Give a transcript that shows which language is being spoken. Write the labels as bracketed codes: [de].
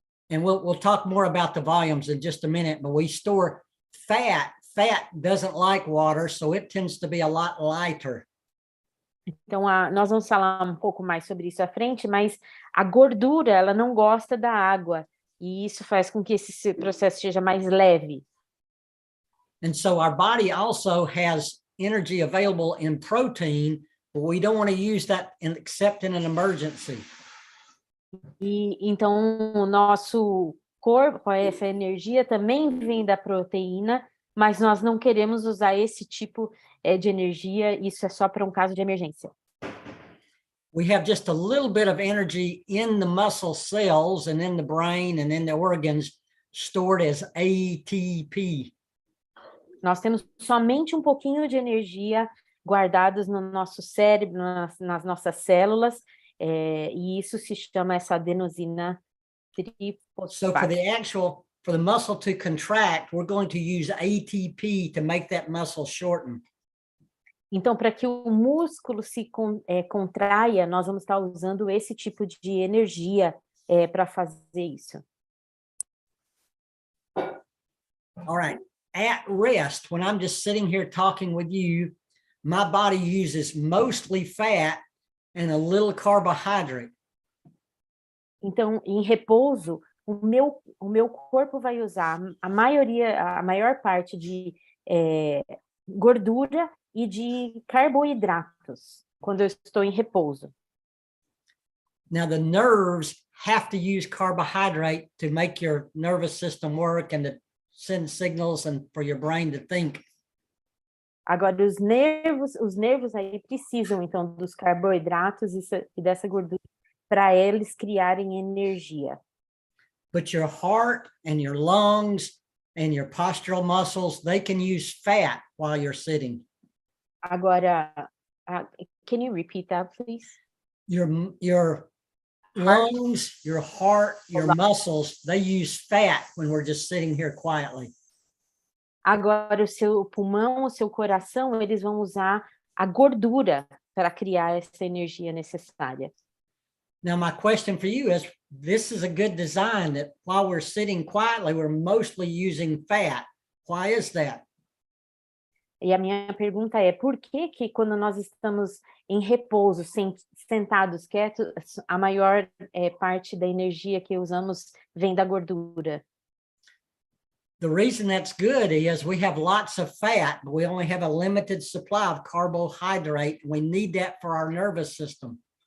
[en] And we'll talk more about the volumes in just a minute, but we store fat. Fat doesn't like water, so it tends to be a lot lighter. [pt] Então, nós vamos falar um pouco mais sobre isso à frente, mas a gordura, ela não gosta da água, e isso faz com que esse processo seja mais leve. [en] And so our body also has energy available in protein, but we don't want to use that except in an emergency. [pt] E então o nosso corpo, essa energia também vem da proteína, Mas nós não queremos usar esse tipo de energia, isso é só para um caso de emergência. [en] We have just a little bit of energy in the muscle cells and in the brain and in the organs stored as ATP. [pt] Nós temos somente um pouquinho de energia guardados no nosso cérebro, nas nossas células, e isso se chama essa adenosina [en] So for [pt] trifosfática. [en] for the muscle to contract, we're going to use ATP to make that muscle shorten. [pt] Então, para que o músculo se contraia, nós vamos estar usando esse tipo de energia para fazer isso. [en] All right. At rest, when I'm just sitting here talking with you, my body uses mostly fat and a little carbohydrate. [pt] Então, em repouso, o meu corpo vai usar a maior parte de gordura e de carboidratos quando eu estou em repouso. [en] Now, the nerves have to use carbohydrate to make your nervous system work and to send signals and for your brain to think. [pt] Agora, os nervos aí precisam, então, dos carboidratos e dessa gordura para eles criarem energia. [en] But your heart and your lungs and your postural muscles, they can use fat while you're sitting. [pt] Agora, [en] can you repeat that, please? Your lungs, your heart, your muscles, they use fat when we're just sitting here quietly. [pt] Agora, o seu pulmão, o seu coração, eles vão usar a gordura para criar essa energia necessária. [en] Now, my question for you is, this is a good design that while we're sitting quietly, we're mostly using fat. Why is that? [pt] E a minha pergunta é, por que que quando nós estamos em repouso, sentados quietos, a maior parte da energia que usamos vem da gordura? [en] The reason that's good is we have lots of fat, but we only have a limited supply of carbohydrate. We need that for our nervous system.